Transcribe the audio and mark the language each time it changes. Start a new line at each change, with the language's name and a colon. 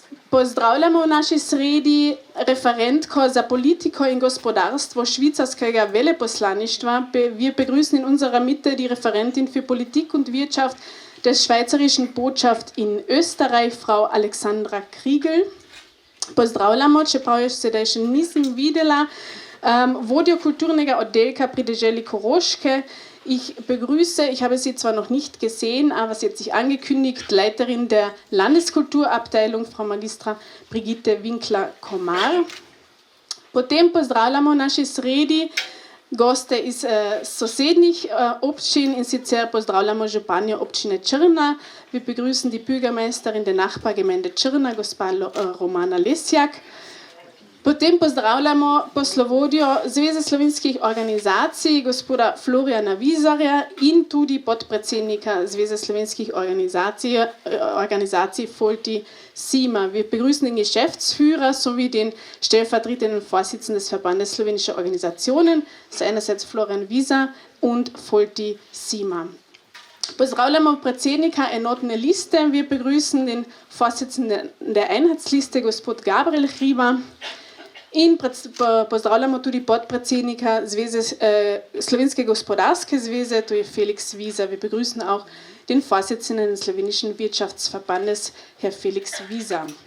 Slovenian: Pozdravljamo v naši sredi referentko za politiko in gospodarstvo švicarskega veleposlaništva.
German: Wir begrüßen in unserer Mitte die Referentin für Politik und Wirtschaft der Švajcarischen Botschaft in Österreich, Frau Alexandra Kriegel.
Slovenian: Pozdravljamo, čeprav jo sedaj še nisem videla, vodjo kulturnega oddelka pri deželi Koroške.
German: Ich habe sie zwar noch nicht gesehen, aber sie hat sich angekündigt, Leiterin der Landeskulturabteilung, Frau Magistra Brigitte Winkler-Komar.
Slovenian: Potem pozdravljamo naši sredi goste iz sosednjih občin in sicer pozdravljamo županjo občine Črna.
German: Wir begrüßen die Bürgermeisterin der Nachbargemeinde Črna, gospa Romana Lesjak.
Slovenian: Potem pozdravljamo poslovodjo Zveze slovenskih organizacij, gospoda Floriana Vizarja in tudi podpredsednika Zveze slovenskih organizacij Folti Sima.
German: Wir begrüßen den Geschäftsführer sowie den stellvertretenden Vorsitzenden des Verbandes slowenischer Organisationen, das ist einerseits Florian Vizar und Folti Sima.
Slovenian: Pozdravljamo predsednika enotne liste.
German: Wir begrüßen den Vorsitzenden der Einheitsliste, gospod Gabriel Hriba.
Slovenian: In pozdravljamo tudi podpredsednika Slovenske gospodarske zveze, to je Felix Wieser.
German: Wir begrüßen auch den Vorsitzenden des slowenischen Wirtschaftsverbandes, Herr Felix Wieser.